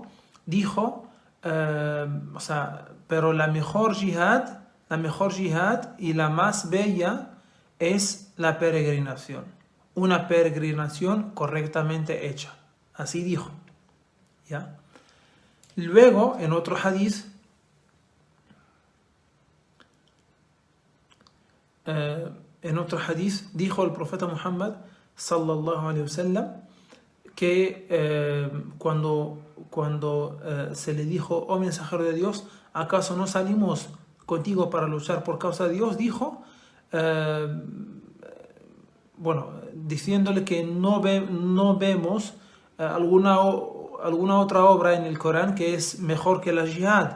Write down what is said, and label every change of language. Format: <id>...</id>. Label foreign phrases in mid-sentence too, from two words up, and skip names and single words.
<es>Dijo, pero la mejor yihad y la más bella es la peregrinación, una peregrinación correctamente hecha. Así dijo, ¿ya? Luego, en otro hadith, dijo el profeta Muhammad</es> <ar>صلى الله عليه وسلم</ar> <es>que cuando se le dijo: oh mensajero de Dios, ¿acaso no salimos contigo para luchar por causa de Dios? Dijo, diciéndole que no vemos alguna otra obra en el Corán que es mejor que la jihad.</es>